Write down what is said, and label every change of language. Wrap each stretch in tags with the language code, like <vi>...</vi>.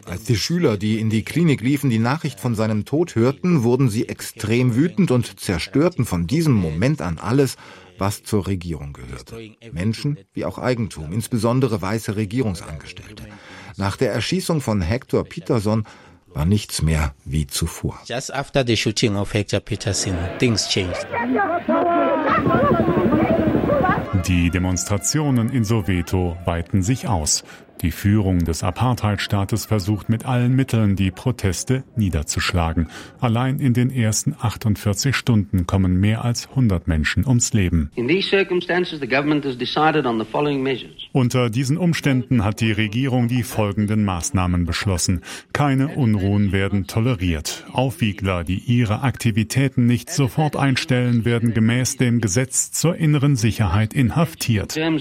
<de>Als die Schüler, die in die Klinik liefen, die Nachricht von seinem Tod hörten, wurden sie extrem wütend und zerstörten von diesem Moment an alles, was zur Regierung gehörte. Menschen wie auch Eigentum, insbesondere weiße Regierungsangestellte. Nach der Erschießung von Hector Petersen war nichts mehr wie zuvor.</de> <en>Just after the shooting of Hector Peterson, things changed.</en> <de>Die Demonstrationen in Soweto weiten sich aus. Die Führung des Apartheidstaates versucht mit allen Mitteln, die Proteste niederzuschlagen. Allein in den ersten 48 Stunden kommen mehr als 100 Menschen ums Leben.</de> <en>In these circumstances, the government has decided on the following measures.</en> <de>Unter diesen Umständen hat die Regierung die folgenden Maßnahmen beschlossen. Keine Unruhen werden toleriert. Aufwiegler, die ihre Aktivitäten nicht sofort einstellen, werden gemäß dem Gesetz zur inneren Sicherheit inhaftiert.</de>